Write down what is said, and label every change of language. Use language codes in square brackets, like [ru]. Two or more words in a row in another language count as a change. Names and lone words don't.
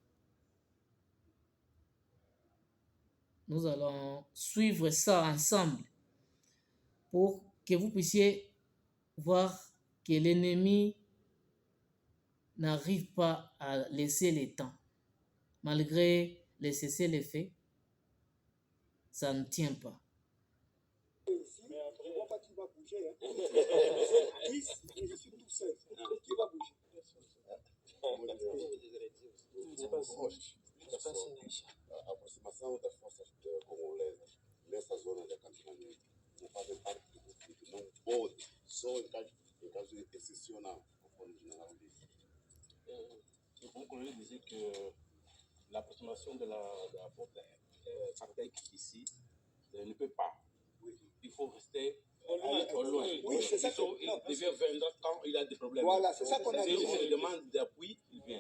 [fr] Nous allons suivre ça ensemble pour que vous puissiez voir que l'ennemi n'arrive pas à laisser les temps. Malgré les cessez-le-feu, ça ne tient pas. Mais après, je vois pas qui va bouger. Hein. 10 et je suis tout seul. Qui va bouger? [pt] Aproximação das forças congolesas nessa zona da campanha não fazem parte do conflito, não pode, só em caso excepcional, conforme o general disse. [fr] Vous pouvez dire que l'approximation de la porte SADC ici ne peut pas. Oui. Il faut rester au loin. Oui, c'est ça. Il viendra quand il a des problèmes. Voilà, c'est ça qu'on a dit. Si on demande d'appui, il vient.